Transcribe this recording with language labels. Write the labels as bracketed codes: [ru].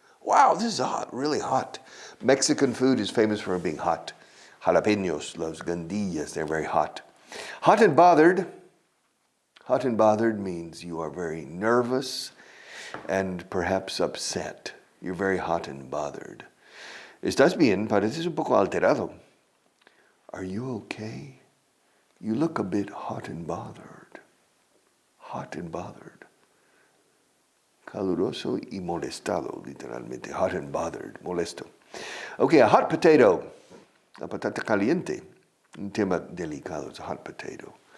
[en] Wow, this is hot, really hot. Mexican food is famous for being hot. Jalapenos, las guindillas, they're very hot. Hot and bothered means you are very nervous and perhaps upset. You're very hot and bothered. [es] Estás bien, pareces un poco alterado. [en] Are you okay? You look a bit hot and bothered. Hot and bothered. [es] Caluroso y molestado, literalmente. [en] Hot and bothered, molesto. Okay, a hot potato. [es] A patata caliente. Un tema delicado, [en] it's a hot potato.